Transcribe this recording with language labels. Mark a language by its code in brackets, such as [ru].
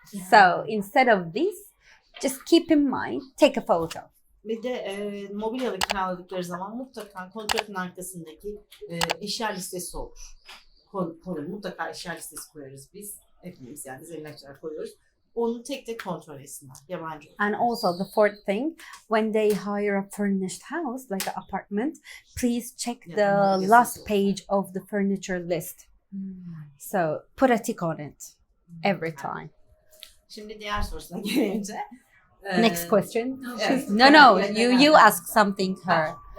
[en] So instead of this, just keep in mind, take a photo. [tr] Ve de mobilyalı kiraladıkları zaman mutlaka kontratın arkasındaki eşya listesi olur. Mutlaka eşya listesi koyarız biz. Hepimiz yani biz emlakçılar koyuyoruz. Onu tek tek kontrol etsinler. Yabancı. [en] And also the fourth thing, when they hire a furnished house, like an apartment, please check the last page of the furniture list. So put a tick on it every time. [tr] Şimdi diğer sorusuna gelince. [en] Next question. [tr] Evet. [en] No, you ask something her.